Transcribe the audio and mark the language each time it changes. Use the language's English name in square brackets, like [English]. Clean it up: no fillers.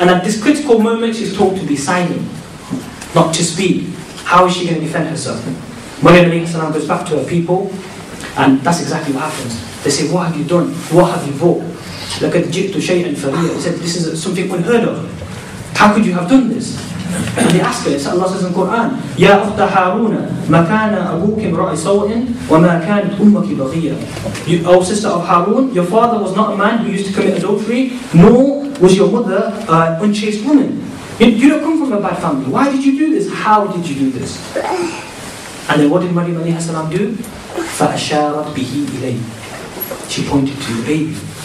[English] And at this critical moment, she's told to be silent, not to speak. How is she going to defend herself? Maryam alayhi salam goes back to her people, and that's exactly what happens. They say, what have you done? What have you brought? [Arabic] لَقَدْ جِئْتُ شَيْئًا فَرِيًّا. [English] He said, this is something unheard of. How could you have done this? And they ask her, Allah says in the Quran, [Arabic] يَا أُخْتَ هَارُونَ مَا كَانَ أَبُوكِ امْرَأَ سَوْءٍ وَمَا كَانَتْ أُمَّكِ بَغِيًّا. [English] O sister of Harun, your father was not a man who used to commit adultery, nor was your mother an unchaste woman. You don't come from a bad family. Why did you do this? How did you do this? And then what did Maryam alayhi salam do? [Arabic] فَأَشَارَتْ بِهِ إِلَيْهِ. [English] She pointed to the baby.